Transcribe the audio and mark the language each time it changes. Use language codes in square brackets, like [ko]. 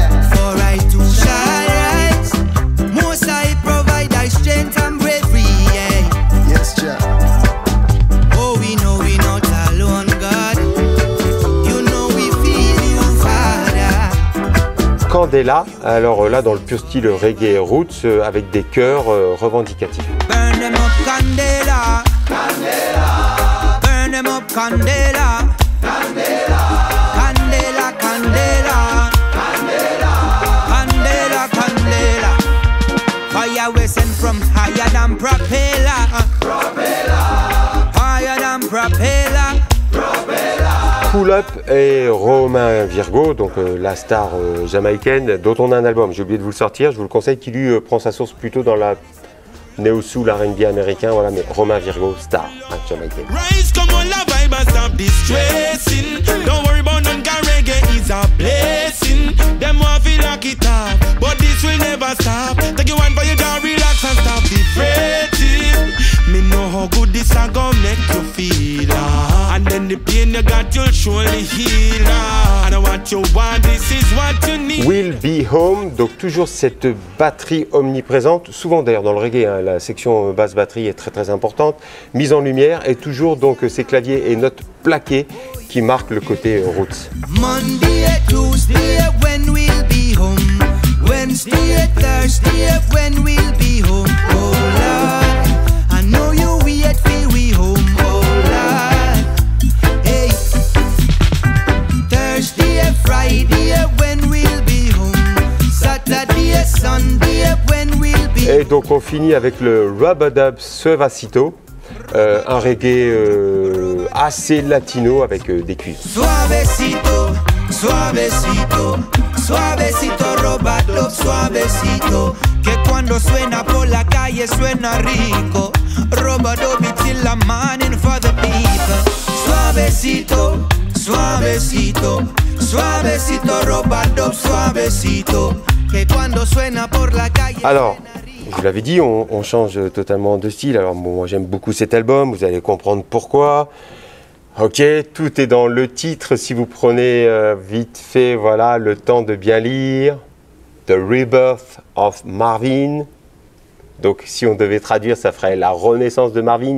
[en] For I to shine, most I provide I strength and bravery, yeah. Yes, Jack. Oh, we know we not alone, God. You know we feel you, Father. [fr] Candela, alors là dans le pur style reggae roots, avec des chœurs revendicatifs. [en] Burn them up, Candela. Candela. Burn them up, Candela. Candela. Candela, Candela. Candela. Candela, Candela. Fire we send from higher than propeller. Propeller. Higher than propeller. [fr] Pull Up et Romain Virgo, donc la star jamaïcaine, dont on a un album, j'ai oublié de vous le sortir, je vous le conseille, qui lui prend sa source plutôt dans la néo-soul, R&B américain, voilà, mais Romain Virgo, star jamaïcaine. [en] Rise, come on, la vibe and stop distressing. Don't worry about none, cause reggae is a blessing. Them want feel like it up, but this will never stop. Take you one for your jaw, relax and stop the fretting. Me know how good this a gon' make you feel, and then the pain you got you'll surely heal, and what you want, this is what you need. [fr] Will Be Home, donc toujours cette batterie omniprésente, souvent d'ailleurs dans le reggae, hein, la section basse batterie est très très importante, mise en lumière, et toujours donc ces claviers et notes plaquées qui marquent le côté roots. [en] Monday, Tuesday, when we'll be home. Wednesday, Thursday, when we'll be home. Oh Lord, I know you wait for we home. Oh Lord, hey. Thursday, Friday, when we'll be home. Saturday, Sunday, when we'll be home. [fr] Et donc on finit avec le Rub-a-Dub Suavecito, un reggae assez latino avec des cuivres. [es] Suavecito, suavecito, suavecito, Rub-a-Dub suavecito, que cuando suena por la calle suena rico. [en] Rub-a-Dub till the morning for the people. [es] Suavecito, suavecito, suavecito, Rub-a-Dub suavecito, que cuando suena por la calle. [fr] Alors, je vous l'avais dit, on change totalement de style. Alors bon, moi j'aime beaucoup cet album, vous allez comprendre pourquoi. Ok, tout est dans le titre, si vous prenez vite fait, voilà, le temps de bien lire. The Rebirth of Marvin. Donc si on devait traduire, ça ferait la renaissance de Marvin.